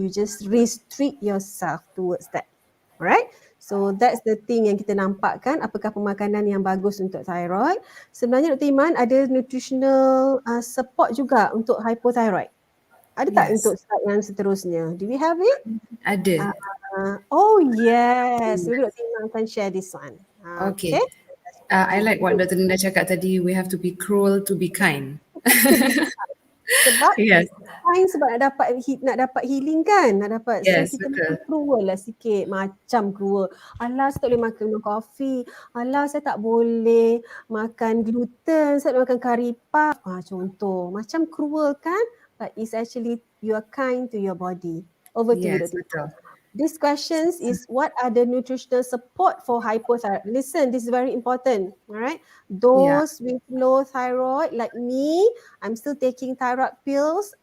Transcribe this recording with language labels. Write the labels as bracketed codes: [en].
[en] You just restrict yourself towards that. Alright? So that's the thing [ms] yang kita nampakkan, apakah pemakanan yang bagus untuk thyroid. Sebenarnya Dr. Iman ada nutritional support juga untuk hypothyroid. Ada tak untuk slide yang seterusnya? [en] Do we have it? [ms] Ada. [en] Oh yes, maybe Dr. Iman can share this one. Okay. I like what Dr. Linda [ms] cakap tadi, [en] we have to be cruel to be kind. To be kind. [ms] Sebab [en] Yes. [ms] kind sebab nak dapat healing kan, nak dapat. [en] So [ms] kita betul. mesti cruel lah sikit, macam cruel. Alah saya tak boleh makan minum kopi. Alah saya tak boleh makan gluten, saya tak boleh makan curry puff. Contoh, macam cruel kan? [en] But it's actually you are kind to your body. Over to you, Yes, Dr. [ms] betul. [en] This questions is what are the nutritional support for hypothyroid? Listen, this is very important. All right. Those with low thyroid like me, I'm still taking thyroid pills.